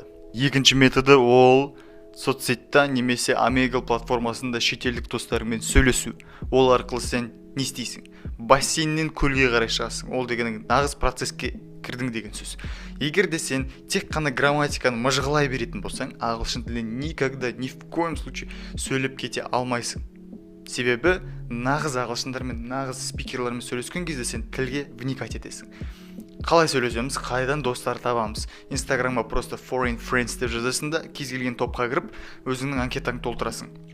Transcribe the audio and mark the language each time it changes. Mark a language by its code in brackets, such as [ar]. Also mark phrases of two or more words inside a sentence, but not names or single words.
[kk] Екінші методы ол соцсетте немесе Omegle платформасында шетелдік достарыңмен сөйлесу. Ол арқылы сен не істейсің? Бассейннен көлге қарай шығасың. Ол деген нағыз процесске кірдің деген сөз. Егер де сен тек қана грамматиканы мыжғылай беретін болсаң, ағылшын тілін [ru] никогда, ни в коем случае [kk] сөйлеп кете алмайсың. Себебі нағыз ағылшындармен, нағыз спикерлермен сөйлескен кезде сен тілге вникать етесің. Қалай сөйлесеміз, қайдан достар табамыз? Инстаграмға просто [en] foreign friends [kk] деп жазасың да, кез келген топқа кіріп, өзіңнің анкетаңды толтырасың.